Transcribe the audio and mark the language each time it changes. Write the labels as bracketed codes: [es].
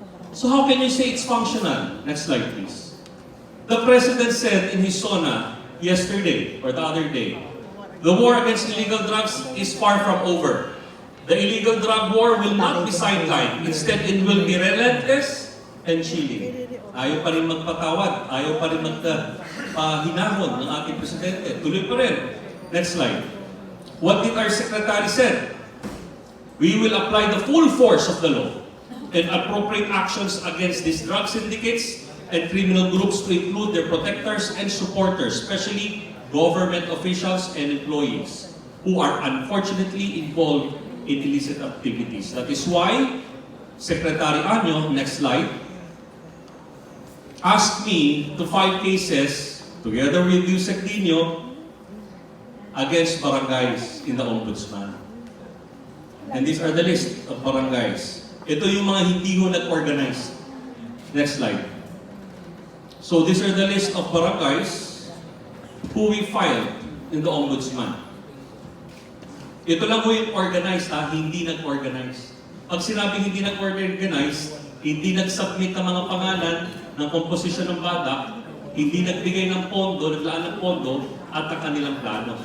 [en] So how can you say it's functional? Next slide, please. The President said in his SONA yesterday, or the other day, the war against illegal drugs is far from over. The illegal drug war will not be sidelined. Instead, it will be relentless and chilling. [tl] Ayaw pa rin magpatawad. Ayaw pa rin magpahinahon ng ating Presidente. Tuloy pa rin. [en] Next slide. What did our Secretary said? We will apply the full force of the law and appropriate actions against these drug syndicates and criminal groups to include their protectors and supporters, especially government officials and employees who are unfortunately involved in illicit activities. That is why Secretary Anyo, next slide, asked me to file cases together with Usec against barangays in the Ombudsman. And these are the list of barangays. [tl] Ito yung mga hindi ho nag-organize. [en] Next slide. So these are the list of barangays who we filed in the Ombudsman. [tl] Ito lang ho yung organized, hindi nag-organize. Pag sinabi hindi nag-organize, hindi nag-submit ng mga pangalan ng komposisyon ng badak, hindi nagbigay ng pondo, naglaan ng pondo, at ang kanilang plano.